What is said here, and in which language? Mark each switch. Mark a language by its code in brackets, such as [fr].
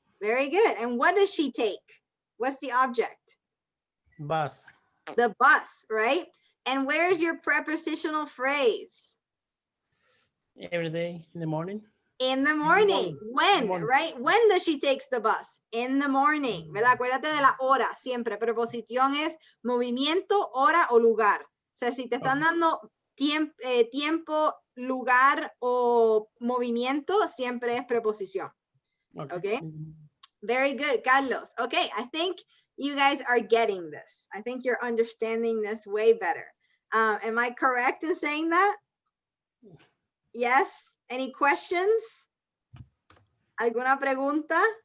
[en] Very good. And what does she take? What's the object? Bus. The bus, right? And where's your prepositional phrase? Every day in the morning. In the morning. When, right? When does she takes the bus? [es] In the morning, ¿verdad? Acuérdate de la hora, siempre. Preposición es movimiento, hora o lugar. O sea, si te están dando tiempo, lugar o movimiento, siempre es preposición. [en] Okay? Very good, Carlos. Okay, I think you guys are getting this. I think you're understanding this way better. Am I correct in saying that? Yes? Any questions? ¿Alguna pregunta?